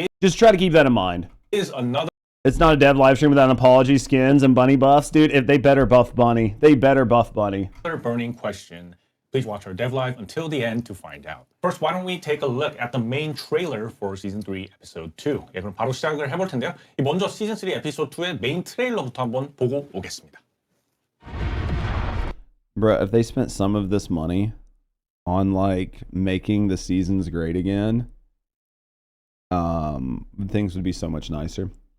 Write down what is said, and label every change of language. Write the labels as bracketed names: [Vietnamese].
[English] Just try to keep that in mind. is another It's not a dev live stream without an apology, skins, and bunny buffs. Dude, if they better buff bunny. They better buff bunny. burning question. Please watch our dev live until the end to find out. First, why don't we take a look at the main trailer for Season 3, Episode 2. [Korean] 예, 그럼 바로 시작을 해볼 텐데요. 먼저 Season 3, Episode 2의 메인 트레일러부터 한번 보고 오겠습니다. [English] Bruh, if they spent some of this money on, like, making the seasons great again, things would be so much nicer.